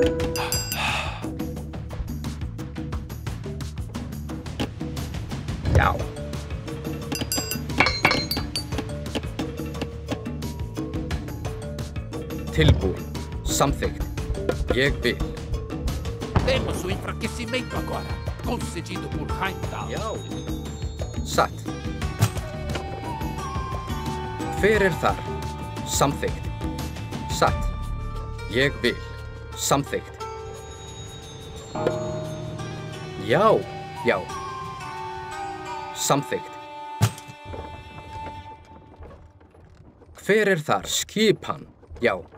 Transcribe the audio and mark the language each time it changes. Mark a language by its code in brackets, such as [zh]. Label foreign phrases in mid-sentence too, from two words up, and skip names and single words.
[is] Já. Tilbúin. Samþykkt. Jeg vil. [pt] Temos o enfraquecimento agora, concedido por Heimdall. [is] Já. Satt. Hver er þar? Samþykkt. Satt. Ég vil. Samþykkt. Já. Já. Samþykkt. Hver er þar? Skipan. Já.